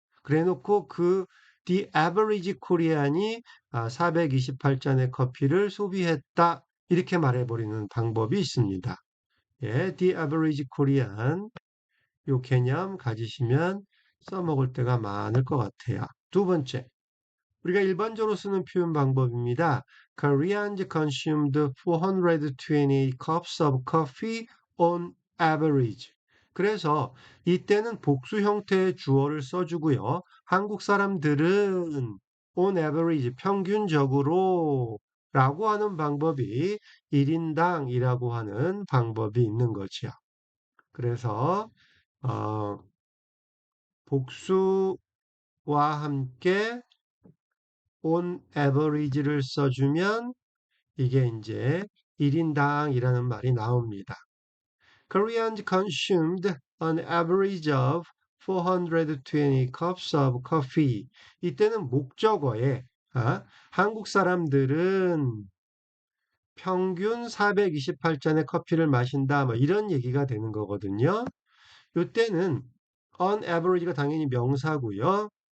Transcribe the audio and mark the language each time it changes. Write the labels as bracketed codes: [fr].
[ko] 그래 놓고 그 [en] the average Korean [ko] 이 428잔의 커피를 소비했다. 이렇게 말해버리는 방법이 있습니다. 예, [en] the average Korean [ko] 요 개념 가지시면 써먹을 때가 많을 것 같아요. 두 번째, 우리가 일반적으로 쓰는 표현 방법입니다. [en] Koreans consumed 420 cups of coffee on average. [ko] 그래서 이때는 복수 형태의 주어를 써주고요. 한국 사람들은 on average, 평균적으로 라고 하는 방법이 1인당이라고 하는 방법이 있는 거죠. 그래서 어, 복수와 함께 on average를 써주면 이게 이제 1인당이라는 말이 나옵니다. [en] Koreans consumed an average of 420 cups of coffee. [ko] 이때는 목적어에 한국 사람들은 평균 428잔의 커피를 마신다. 뭐 이런 얘기가 되는 거거든요. 이때는 on average가 당연히 명사고요.